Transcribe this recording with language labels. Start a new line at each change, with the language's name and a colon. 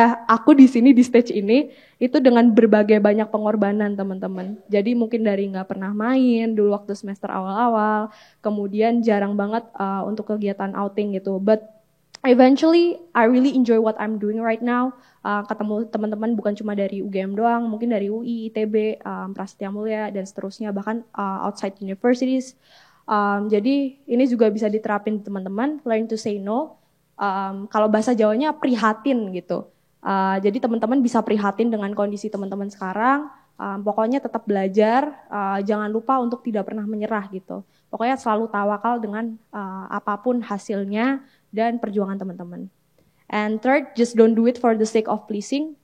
Indonesian: Aku di sini di stage ini itu dengan berbagai banyak pengorbanan teman-teman. Jadi mungkin dari nggak pernah main dulu waktu semester awal-awal, kemudian jarang banget untuk kegiatan outing gitu.
English: But eventually I really enjoy what I'm doing right now.
Indonesian: Ketemu teman-teman bukan cuma dari UGM doang, mungkin dari UI, ITB, Prasetya Mulia dan seterusnya, bahkan
English: outside universities.
Indonesian: Jadi ini juga bisa diterapin teman-teman,
English: learn to say no.
Indonesian: Kalau bahasa Jawanya prihatin gitu. Jadi teman-teman bisa prihatin dengan kondisi teman-teman sekarang. Pokoknya tetap belajar, jangan lupa untuk tidak pernah menyerah gitu. Pokoknya selalu tawakal dengan apapun hasilnya dan perjuangan teman-teman.
English: And third, just don't do it for the sake of pleasing.